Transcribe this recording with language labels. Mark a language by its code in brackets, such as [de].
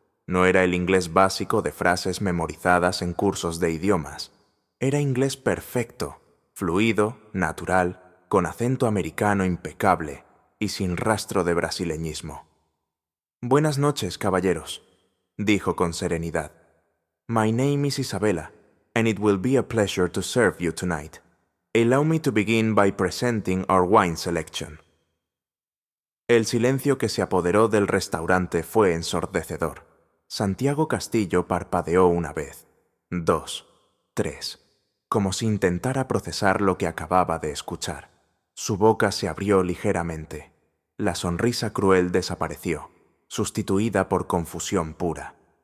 [es] No era el inglés básico de frases memorizadas en cursos de idiomas. Era inglés perfecto, fluido, natural, con acento americano impecable y sin rastro de brasileñismo. «Buenas noches, caballeros», dijo con serenidad. [en] «My name is Isabella, and it will be a pleasure to serve you tonight. Allow me to begin by presenting our wine selection». [es] El silencio que se apoderó del restaurante fue ensordecedor. Santiago Castillo parpadeó una vez, 2, 3, como si intentara procesar lo que acababa de escuchar. Su boca se abrió ligeramente. La sonrisa cruel desapareció, sustituida por confusión pura.